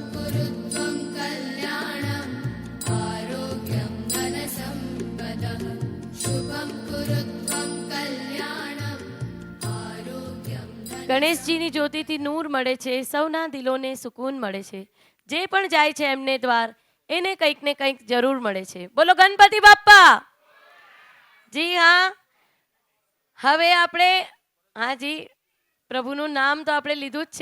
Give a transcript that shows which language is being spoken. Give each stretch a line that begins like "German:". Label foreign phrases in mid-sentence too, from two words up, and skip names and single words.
Sanskrit: कुरु त्वं कल्याणम् आरोग्यं धनसम्पदः शुभं कुरु त्वं कल्याणम् आरोग्यं
Gujarati: ગણેશજીની જ્યોતિથી નૂર મળે છે, સૌના દિલોને સુકૂન મળે છે. જે પણ જાય છે એમને દ્વાર એને કંઈક ને કંઈક જરૂર મળે છે. બોલો ગણપતિ બાપ્પા. જી હા, હવે આપણે હાજી પ્રભુનું નામ તો આપણે લીધું જ છે.